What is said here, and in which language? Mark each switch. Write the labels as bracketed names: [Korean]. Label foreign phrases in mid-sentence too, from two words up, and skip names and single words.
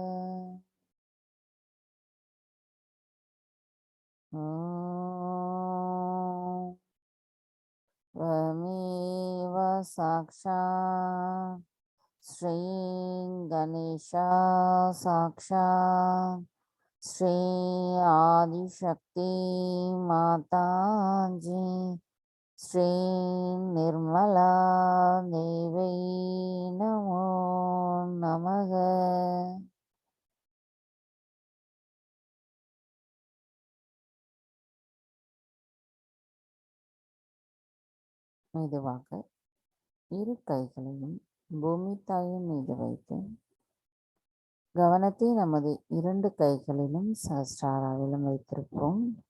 [Sanskrit] ॐ त्वमेव साक्षात् श्री गणेश साक्षात् श्री आदिशक्ति माताजी श्री निर्मला देवी नमो नमः। [Tamil] மெதுவாக இரு கைகளையும் பூமி தாயின் மீது வைத்து கவனத்தை நமது இரண்டு கைகளிலும் சஹஸ்ராராவிலும் வைத்திருப்போம்.